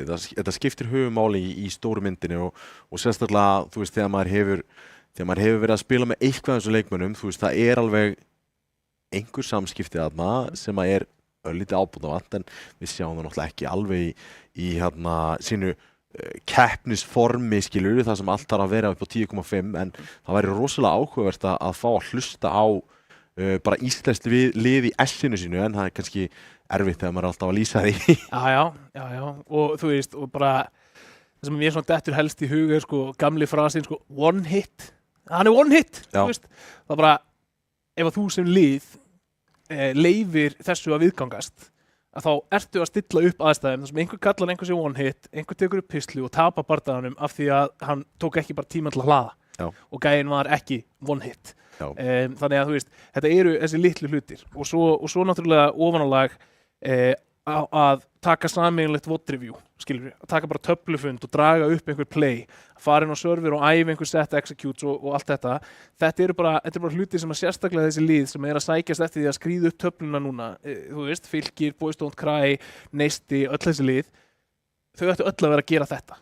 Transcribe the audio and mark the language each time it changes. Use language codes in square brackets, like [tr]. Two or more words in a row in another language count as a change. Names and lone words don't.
[is] Þetta skiptir höfumáli í stóru myndinni og sérstaklega, þú veist, þegar maður hefur verið að spila með eitthvað af þessum leikmönnum, þú veist, það er alveg einhver samskipti þarna sem að er örlítið ábótavant, en við sjáum það náttúrulega ekki alveg í sínu keppnisformi, skilur, það sem allt þarf að vera upp á 10,5, en það væri rosalega áhugavert að fá að hlusta á bara íslenskt lið í S-inu sínu, en það er kannski erfitt þegar maður er alltaf að lýsa því. Já, og þú veist, og bara það sem ég svona dettur helst í huga er sko gamli frasin sko [en] one hit, [is] hann er [en] one hit, [is] þú veist, það er bara ef að þú sem lið leyfir þessu að viðgangast að þá ertu að stilla upp aðstæðum þar sem einhver kallar einhver sem [en] one hit, [is] einhver tekur upp pistlu og tapar bardaganum af því að hann tók ekki bara tíma til að hlaða og gæinn var ekki [en] one hit. [is] Þannig að þú veist, þetta eru þessi litlu hlutir og svo náttúrulega ofanálag að taka sameiginlegt [en] VOD review, [is] skilur við, að taka bara töflufund og draga upp einhver play, fara inn á server og æfa einhver [en] set executes [is] og allt þetta. Þetta eru bara hlutir sem að sérstaklega þessi lið sem er að sækjast eftir því að skríða upp töfluna núna, þú veist, Fylkir, Boys Don't Cry, Neisti, öll þessi lið, þau ættu öll að vera að gera þetta.